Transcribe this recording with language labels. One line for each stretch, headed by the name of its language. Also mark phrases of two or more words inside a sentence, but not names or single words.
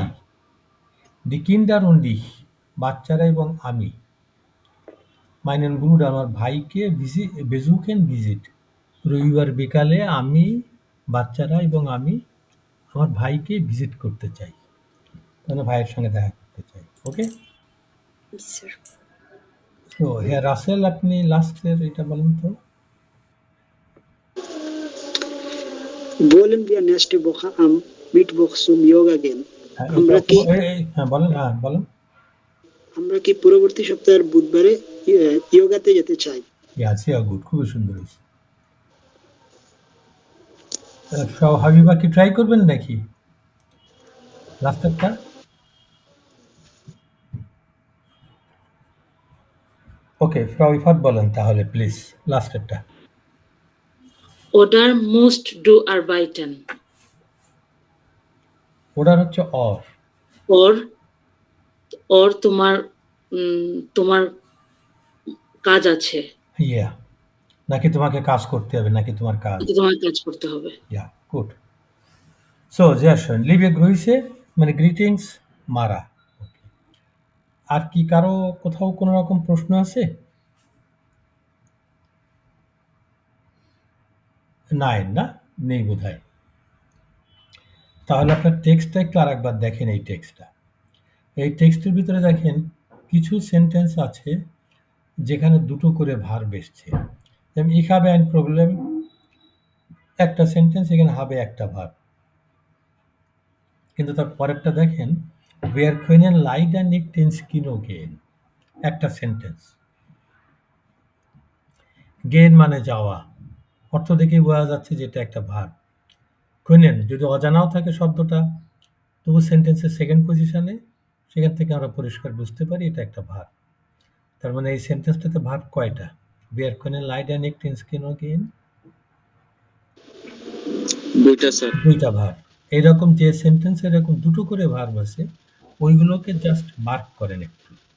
German: die Kinder und,
Bangla: বাচ্চারা এবং আমি,
German: meinen Bruder
Bangla: আমার ভাইকে বেজুকেন ভিজিট। রবিবার বিকালে আমি, বাচ্চারা এবং আমি আমার ভাইকে ভিজিট করতে চাই, মানে ভাইয়ের সঙ্গে দেখা করতে চাই। ওকে, স্যার। তো হ্যাঁ রাসেল, আপনি লাস্টের এটা বলেন তো।
German: Wollen wir nächste Woche am Mittwoch zum Yoga gehen?
Bangla: হ্যাঁ এটা আমরা কি হ্যাঁ বলেন, হ্যাঁ বলেন। আমরা কি পরবর্তী সপ্তাহের বুধবারে ইয়োগাতে যেতে চাই?
English: yeah good,
Bangla: খুবই সুন্দর হয়েছে। হাবিবা কি ট্রাই করবেন নাকি লাস্টেরটা? ওকে, ফ্রাউ ইফাত বলেন তাহলে প্লিজ লাস্টেরটা।
German: Oder musst du arbeiten?
Bangla: ওটার হচ্ছে অর।
English: Or or
Bangla: তোমার কাজ আছে, ইয়া, নাকি তোমাকে কাজ করতে হবে, নাকি তোমার কাজ। তোমার কাজ করতে হবে।
English: yeah good.
Bangla: সো জিয়াসন লিবে গ্রহিসে মানে গ্রিটিংস মারা। Okay. আর কি কারো কোথাও কোনো রকম প্রশ্ন আছে? নাই না, নেই বোধহয়। তাহলে আপনার টেক্সটটা একটু আরেকবার দেখেন। এই টেক্সটটা, এই টেক্সটের ভিতরে দেখেন কিছু সেন্টেন্স আছে যেখানে দুটো করে ভার্ব এসছে।
German: যেমন ich habe ein Problem,
Bangla: একটা সেন্টেন্স, এখানে হবে একটা ভার্ব। কিন্তু তার পরেরটা দেখেন
German: wir können leider nicht ins Kino gehen,
Bangla: একটা সেন্টেন্স। গেন মানে যাওয়া, অর্থ দেখেই বোঝা যাচ্ছে যে এটা একটা ভার্ব। können যদি অজানাও থাকে শব্দটা, তবু সেন্টেন্সের সেকেন্ড পজিশনে, সেখান থেকে আমরা পরিষ্কার বুঝতে পারি এটা একটা ভার্ব। তার মানে এই সেন্টেন্সটাতে ভার্ব কয়টা?
German: wir können leider nicht ins Kino gehen,
Bangla: দুইটা স্যার। দুইটা ভার্ব। এইরকম যে সেন্টেন্স এরকম দুটো করে ভার্ব আছে, ওইগুলোকে জাস্ট মার্ক করেন একটু।